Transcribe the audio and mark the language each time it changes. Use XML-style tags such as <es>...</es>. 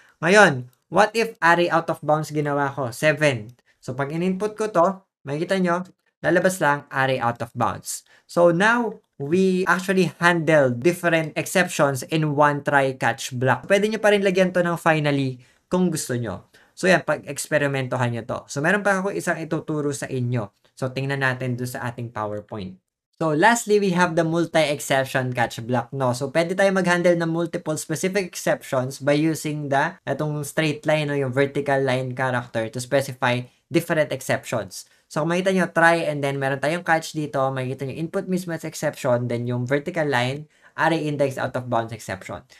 <tl>Ngayon, what if array out of bounds ginawa ko? 7. So, pag in-input ko to, makikita nyo, lalabas lang array out of bounds.</tl> <en>So, now, we actually handle different exceptions in one try-catch block.</en> <tl>Pwede nyo pa rin lagyan to ng finally kung gusto nyo. So, yan, pag-eksperimentohan nyo to. So, meron pa ako isang ituturo sa inyo. So, tingnan natin doon sa ating PowerPoint.</tl> <en>So, lastly, we have the multi-exception catch block, no?</en> <tl>So, pwede tayo mag-handle ng multiple specific exceptions by using itong straight line, no? Yung vertical line character</tl> <en>to specify different exceptions.</en> <tl>So, kung makita nyo, try, and then meron tayong catch dito, makikita nyo input mismatch exception, then yung vertical line, array index out of bounds exception.</tl>